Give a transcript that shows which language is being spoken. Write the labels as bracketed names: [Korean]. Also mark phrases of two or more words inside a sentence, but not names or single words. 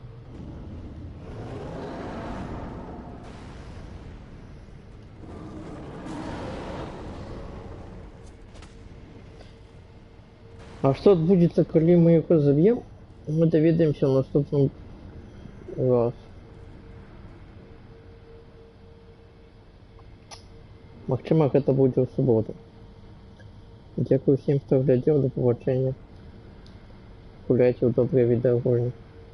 [Russian] А что будет, коли мы его забьем? [Belarusian] Мы доведаемся в наступном раз. Магчыма, гэта будзе ў суботу. Дзякую всім, хто глядзеў, да пабачэння. Гуляйце ў добрыя відэагульні.